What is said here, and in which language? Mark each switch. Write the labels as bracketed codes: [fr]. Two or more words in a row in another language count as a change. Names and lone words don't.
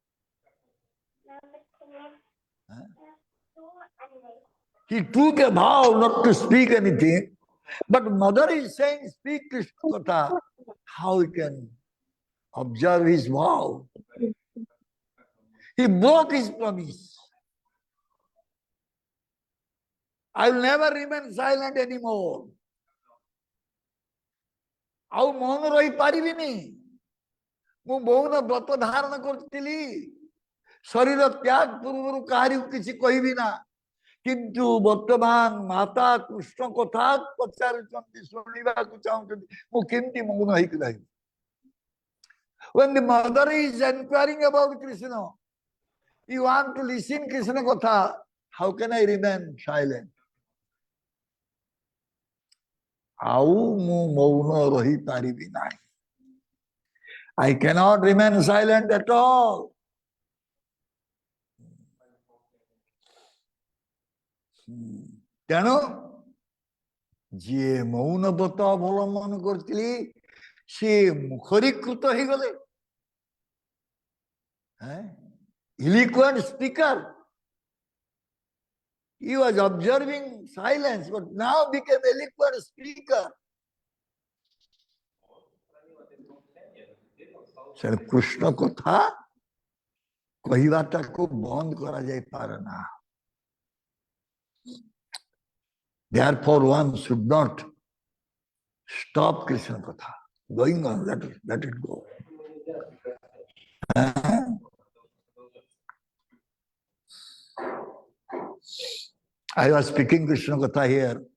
[en] He took a vow not to speak anything, but mother is saying speak Krishna Katha. How he can observe his vow? He broke his promise. I will never remain silent anymore. [or] ଆଉ ମୌନ ରହିପାରିବିନି। ମୁଁ ମୌନ ବ୍ରତ ଧାରଣ କରିଥିଲି। ଶରୀର ତ୍ୟାଗ ପୂର୍ବରୁ କାହାରିକୁ କିଛି କହିବି ନା। କିନ୍ତୁ ବର୍ତ୍ତମାନ ମାତା କୃଷ୍ଣ କଥା ପଚାରୁଛନ୍ତି, ଶୁଣିବାକୁ ଚାହୁଁଛନ୍ତି, ମୁଁ କେମିତି ମୌନ ହେଇକି ରହିବି? [en] When the mother is inquiring about Krishna, you want to listen Krishna Katha, how can I remain silent? [or] ଆଉ ମୁଁ ମୌନ ରହିପାରିବି ନାହିଁ। [en] I cannot remain silent at all. [or] ତେଣୁ ଯିଏ ମୌନ ବ୍ରତ ଅବଲମ୍ବନ କରିଥିଲି ସିଏ ମୁଖରୀକୃତ ହେଇଗଲେ। [en] Eloquent speaker. He was observing silence, but now became eloquent speaker. [bn] কৃষ্ণ কথা কহবাটাকে বন্ধ করা যায় পারে না। [en] Therefore, one should not stop Krishna Katha. Going on, let it go. I was speaking Krishna Katha here.